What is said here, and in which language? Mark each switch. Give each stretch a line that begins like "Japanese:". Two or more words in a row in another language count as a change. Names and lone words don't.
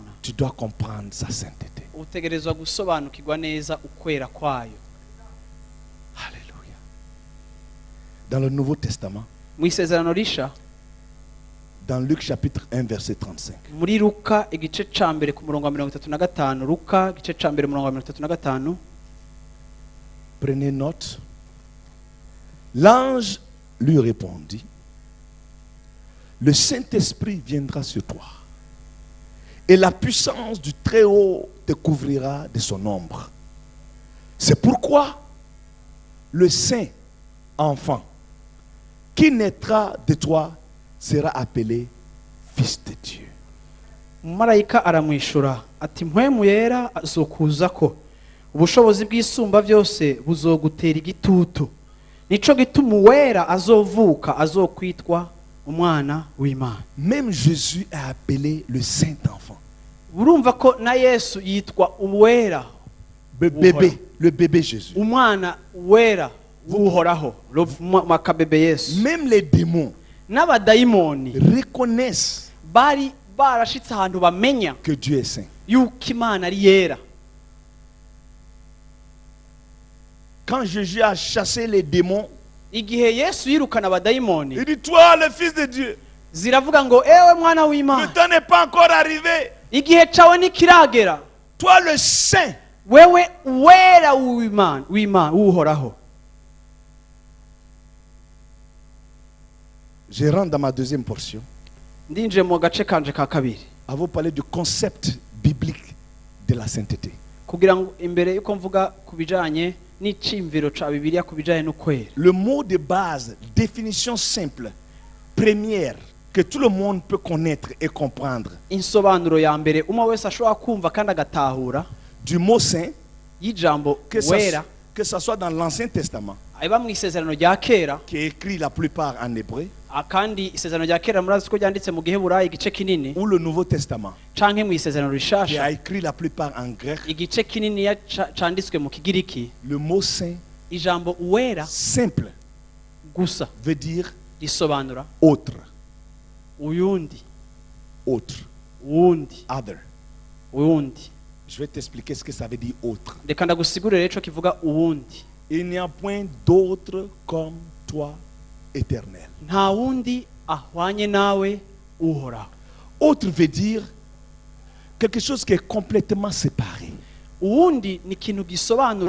French: tu dois comprendre sa sainteté.
Rundi: utegerezwa gusobanukirwa neza ukwera kwayo.
French: Alléluia. Dans le Nouveau Testament,
Rundi: mu isezerano risha
French: dans Luc chapitre 1 verset 35,
Rundi: muri Luka igice ca mbere ku murongo wa 35, Luka igice ca mbere umurongo wa 35,
French: prenez note. L'ange lui répondit, le Saint-Esprit viendra sur toi et la puissance du Très-Haut te couvrira de son ombre. C'est pourquoi le Saint enfant qui naîtra de toi sera appelé Fils de Dieu.
Rundi: umumarayika aramwishura ati mpwemu yera azokuzako ubushobozi bw'isumba byose buzogutera igitutu nico gituma uwera azovuka azokwitwa umwana w'Imana.
French: Même Jésus est appelé le Saint enfant.
Rundi: urumva ko na Yesu yitwa uwera
French: Le bébé Jésus.
Rundi: umwana wera w'uhoraho makabebe Yesu.
French: Même les démons
Rundi: n'abadayimoni
French: reconnaissent
Rundi: bari barashitse ahantu bamenya
French: que Dieu est saint.
Rundi: yuko Imana ari yera.
French: Quand Jésus a chassé les démons,
Rundi: igihe Yesu yirukana abadayimoni
French: il dit, toi le Fils de Dieu,
Rundi: ziravuga ngo ewe mwana
French: le
Rundi: w'Imana
French: temps n'est pas encore arrivé.
Rundi: igihe cawe nikiragera
French: Toi le saint.
Rundi: wewe wera w'Imana w'uhoraho.
French: Je rentre dans ma deuxième portion.
Rundi: ndinjiye mu gace kanje ka kabiri
French: À vous parler du concept biblique de la sainteté.
Rundi: kugira ngo imbere yuko mvuga ku bijanye n'icimviro ca Bibiliya ku bijanye n'ukwera.
French: Le mot de base, définition simple, première, que tout le monde peut connaître et comprendre,
Rundi: Insobanuro ya mbere umwe wese ashobora kumva kandi agatahura
French: du mot saint,
Rundi: y'ijambo
French: que
Rundi: wera
French: ça soit dans l'Ancien Testament,
Rundi: iba mu isezerano rya kera,
French: qui est écrit la plupart en hébreu,
Rundi: kandi isezerano rya kera murazi ko ryanditse mu Giheburayi igice kinini,
French: ou le Nouveau Testament,
Rundi: canke mu isezerano
French: qui
Rundi: rishasha
French: a écrit la plupart en grec.
Rundi: igice kinini canditswe mu Kigiriki.
French: Le mot saint,
Rundi: Ijambo uwera
French: simple,
Rundi: gusa
French: veut dire
Rundi: risobanura
French: autre,
Rundi: uyundi,
French: autre,
Rundi: wundi,
French: other.
Rundi: uyundi.
French: Je vais t'expliquer ce que ça veut dire autre.
Rundi: Reka ndagusigurire ico kivuga uwundi.
French: Il n'y a point d'autre comme toi, éternel.
Rundi: Nta wundi ahwanye nawe uhoraho.
French: Autre veut dire quelque chose qui est complètement séparé.
Rundi: Uwundi ni ikintu gisobanura